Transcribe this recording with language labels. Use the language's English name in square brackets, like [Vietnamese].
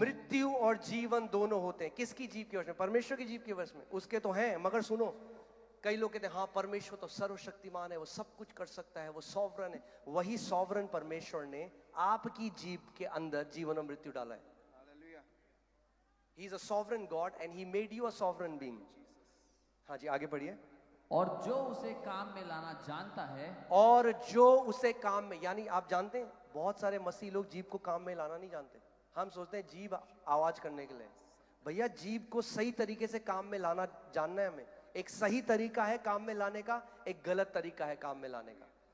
[Hindi] मृत्यु और जीवन दोनों होते हैं। किसकी जीव के वश में? परमेश्वर की जीव के वश में। उसके तो हैं, मगर सुनो, कई लोग कहते हैं हाँ परमेश्वर तो सर्वशक्तिमान है, वो सब कुछ कर सकता है, वो सॉवरन है। वही सॉवरन परमेश्वर ने आपकी जीव के अंदर जीवन और मृत्यु डाला है। [English] He is a sovereign God and he made you a sovereign being. [Hindi] हाँ जी आगे बढ़िए। और जो उसे काम में लाना जानता है, और जो उसे काम में, यानी आप जानते हैं बहुत सारे मसीह लोग जीव को काम में लाना नहीं जानते। हम सोचते हैं जीव आवाज करने के लिए। भैया जीव को सही तरीके से काम में लाना जानना है हमें। एक सही तरीका है काम में लाने का, एक गलत तरीका है काम में लाने का।